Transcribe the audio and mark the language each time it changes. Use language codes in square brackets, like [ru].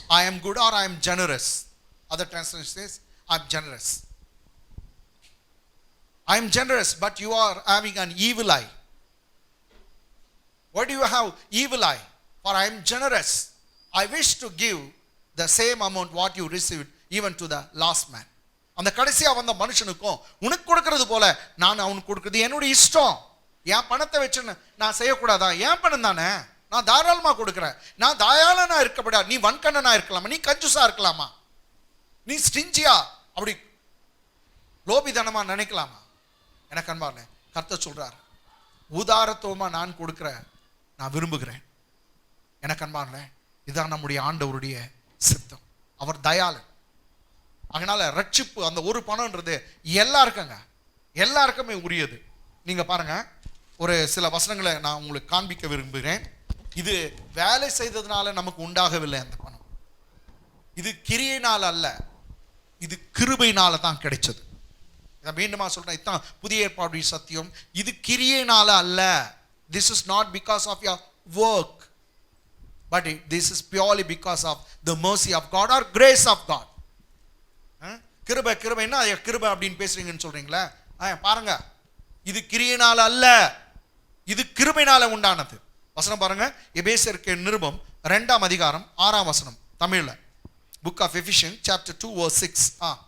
[en] I am good, or I am generous. Other translation says I am generous. I am generous, but you are having an evil eye. Why do you have evil eye? For I am generous. I wish to give the same amount what you received even to the last man. [ta] அந்த கடைசியா வந்த மனுஷனுக்கும் உனக்கு கொடுக்கறது போல நான் அவனுக்கு கொடுக்கறது என்னுடைய இஷ்டம். என் பணத்தை வச்சு நான் செய்யக்கூடாதா? என் பணம் தானே, நான் தாராளமா கொடுக்குறேன். நான் தயாளனா இருக்கப்படா, நீ வன்கண்ணனா இருக்கலாமா, நீ கஞ்சுசா இருக்கலாமா, நீ ஸ்டிஞ்சியா அப்படி லோபிதனமா நினைக்கலாமா? எனக்கு அன்பார்ல கர்த்தர் சொல்றார், உதாரத்துவமா நான் கொடுக்கிற நான் விரும்புகிறேன். எனக்கு அன்பார்ல இதுதான் நம்முடைய ஆண்டவருடைய சித்தம். அவர் தயாளன். அதனால ரட்சிப்பு அந்த ஒரு பணம்ன்றது எல்லாருக்குங்க, எல்லாருக்குமே உரியது. நீங்க பாருங்க, ஒரு சில வசனங்களை நான் உங்களுக்கு காண்பிக்க விரும்புகிறேன். இது வேலை செய்ததுனால நமக்கு உண்டாகவில்லை அந்த பணம். இது கிரியையினால் அல்ல, இது கிருபையினால தான் கிடைச்சது. இதை மீண்டுமா சொல்றேன், இதுதான் புதிய ஏற்பாடு சத்தியம். இது கிரியையினால அல்ல. [en] This is not because of your work, but this is purely because of the mercy of God or grace of God. [ta] கிருபை கிருபைன்னா கிருபை அப்படின்னு பேசுறீங்கன்னு சொல்றீங்களா? பாருங்க, இது கிரியையினால அல்ல, இது கிருபையினால உண்டானது. வசனம் பாருங்க, எபேசியருக்கு நிருபம் 2ஆம் அதிகாரம் 6ஆம் வசனம் தமிழ்ல. [en] Book of Ephesians chapter 2 verse 6.